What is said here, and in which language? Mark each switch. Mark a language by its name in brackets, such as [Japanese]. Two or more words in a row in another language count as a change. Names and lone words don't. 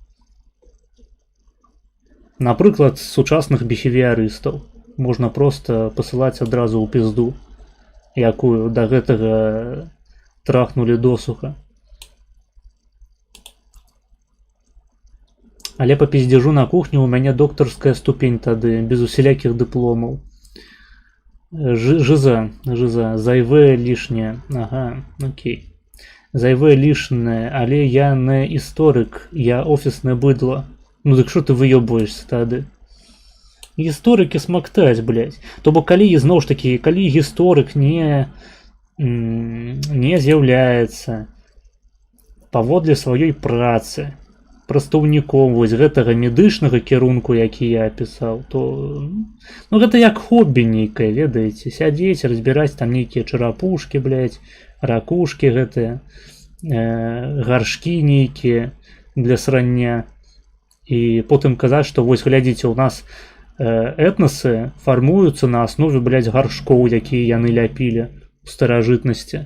[Belarusian] Напрыклад, сучасных біхевіярыстаў можна проста пасылаць адразу ў пізду, якую да гэтага трахнулі досуха. Але па пиздежу на кухні ў мяне доктарская ступень тады, без усялякіх дыпломаў. [Ukrainian] Жиза, зайве лішняе. Ага, окей. Зайве лішняе, але я не історик, я офісне бидло. Ну так що ти вийобуєшся тады? [Belarusian] Гісторыкі смактаць, блядь. То бок калі, зноў ж такі, калі гісторык не з'яўляецца паводле сваёй працы прадстаўніком вось гэтага медычнага кірунку, які я апісаў, то ну гэта як хоббі нейкае, ведаеце, сядзець, разбіраць там нейкія чарапушкі, блядь, ракушкі гэтыя, гаршкі нейкія для срання, і потым казаць, што вось глядзіце, у нас этносы фармуюцца на аснове, блядь, гаршкоў, якія яны ляпілі у старажытнасці.